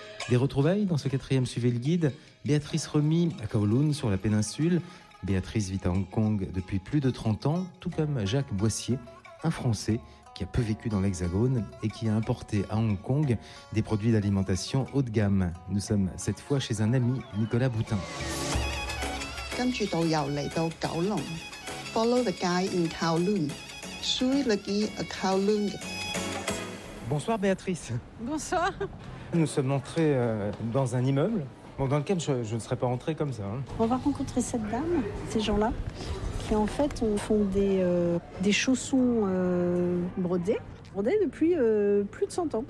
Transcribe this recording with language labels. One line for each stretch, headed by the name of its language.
French: Des retrouvailles dans ce quatrième Suivez le Guide. Béatrice Remy à Kowloon sur la péninsule. Béatrice vit à Hong Kong depuis plus de 30 ans, tout comme Jacques Boissier, un Français qui a peu vécu dans l'Hexagone et qui a importé à Hong Kong des produits d'alimentation haut de gamme. Nous sommes cette fois chez un ami, Nicolas Boutin.
English: Follow the guy in Kowloon.
French: Suivez le guide à Kowloon. Bonsoir Béatrice. Bonsoir. Nous sommes entrés dans un immeuble dans lequel je ne serais pas entrée comme ça. On va rencontrer cette dame, ces gens-là, qui en fait font des chaussons brodées depuis plus de 100 ans.